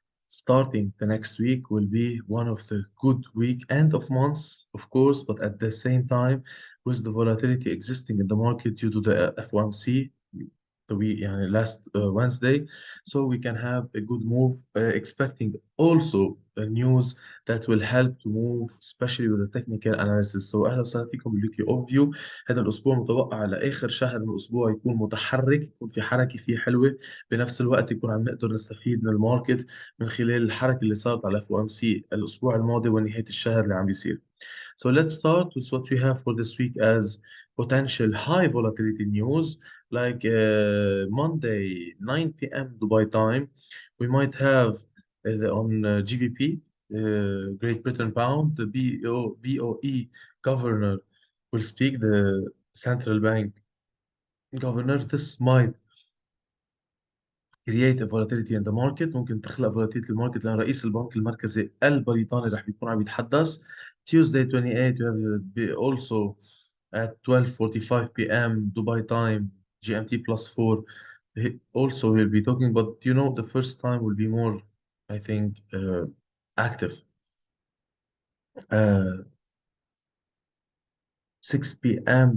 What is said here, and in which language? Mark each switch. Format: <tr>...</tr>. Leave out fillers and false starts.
<en>Starting the next week will be one of the good week end of months, of course, but at the same time, with the volatility existing in the market due to the FOMC, last Wednesday, so we can have a good move, expecting also news that will help to move especially with the technical analysis.</en> <ar>So اهلا وسهلا فيكم بالويكلي اوف فيو. هذا الاسبوع متوقع على اخر شهر من الاسبوع يكون متحرك، يكون في حركه فيه حلوه، بنفس الوقت يكون عم نقدر نستفيد من الماركت من خلال الحركه اللي صارت على اف او ام سي الاسبوع الماضي ونهايه الشهر اللي عم بيصير.</ar> <en>So let's start with what we have for this week as potential high volatility news. Like Monday, 9 p.m. Dubai time, we might have on GBP, Great Britain Pound, the BOE governor will speak, the central bank governor. This might create a volatility in the market،</en> <ar>ممكن تخلق volatility الماركت لأن رئيس البنك المركزي البريطاني رح بيكون عم يتحدث.</ar> <en>Tuesday 28 we have also at 12:45 p.m. Dubai time GMT plus 4. Also we'll be talking, but the first time will be more, I think, active. Uh, 6 p.m.</en>